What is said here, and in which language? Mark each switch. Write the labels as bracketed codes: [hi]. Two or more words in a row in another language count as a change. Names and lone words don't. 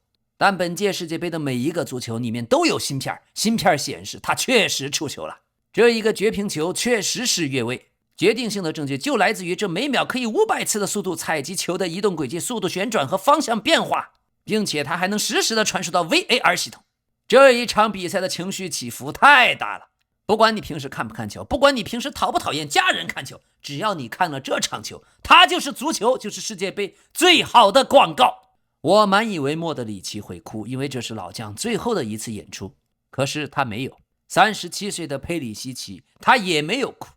[zh] 但本屆世界杯的每一個足球裡面都有芯片，芯片顯示他確實觸球了。這一個絕平球確實是越位。決定性的證據就來自於這每秒可以500次的速度採集球的移動軌跡、速度旋轉和方向變化，並且它還能實時的傳輸到 VAR 系統。這一場比賽的情緒起伏太大了。不管你平時看不看球，不管你平時討不討厭家人看球，只要你看了這場球，它就是足球，就是世界杯最好的廣告。我滿以為莫德里奇會哭，因為這是老將最後的一次演出，可是他沒有。37歲的佩里西奇他也沒有哭。